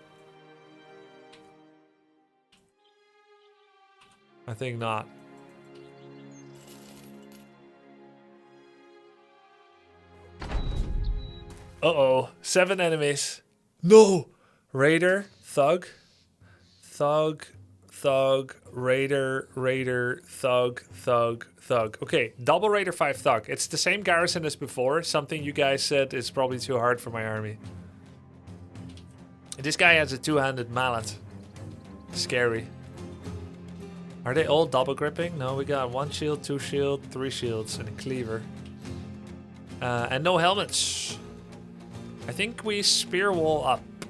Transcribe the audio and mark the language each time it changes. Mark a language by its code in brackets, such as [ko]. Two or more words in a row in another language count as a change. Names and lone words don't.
[en] I think not. Uh-oh. 7 enemies. No! Raider, thug, thug, thug, raider, raider, thug, thug, thug. Okay, double raider, 5 thug. It's the same garrison as before. Something you guys said is probably too hard for my army. This guy has a 2-handed mallet. Scary. Are they all double gripping? No, we got 1 shield, 2 shield, 3 shields, and a cleaver. And no helmets. I think we spear wall up.